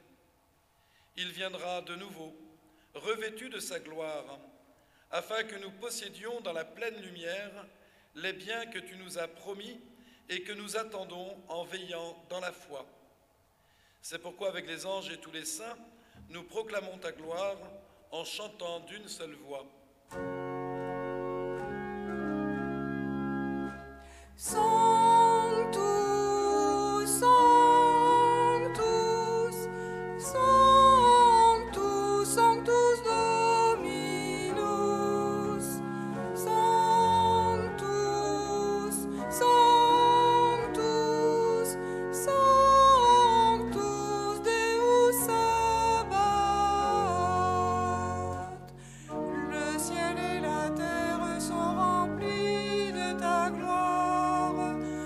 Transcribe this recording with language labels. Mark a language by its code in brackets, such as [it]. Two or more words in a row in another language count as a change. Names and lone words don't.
[fr] Il viendra de nouveau, revêtu de sa gloire, afin que nous possédions dans la pleine lumière les biens que tu nous as promis et que nous attendons en veillant dans la foi. C'est pourquoi avec les anges et tous les saints, nous proclamons ta gloire en chantant d'une seule voix. [la] Sanctus, Sanctus, Sanctus, Sanctus Dominus, Sanctus, Sanctus, Sanctus Deus Sabaoth. [fr] Le ciel et la terre sont remplis de ta gloire.